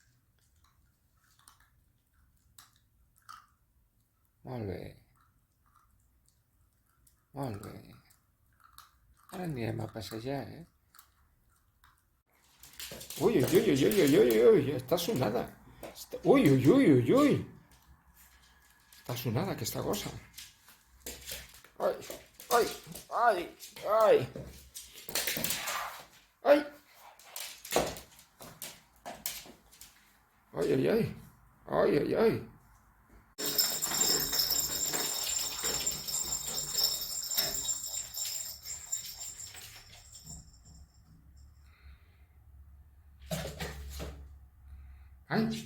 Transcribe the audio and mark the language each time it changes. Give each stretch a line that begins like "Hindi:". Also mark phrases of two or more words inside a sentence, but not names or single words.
Catalan: Molt bé. Molt bé. Ara anirem a passejar, Ui, ui, ui, ui, ui, ui, ui, està sonada. Ui, ui, ui, ui, ui. Està sonada aquesta gossa. Ai, ai, ai, ai. Ai. Ai, ai, ai. Ai, ai, ai. Ai.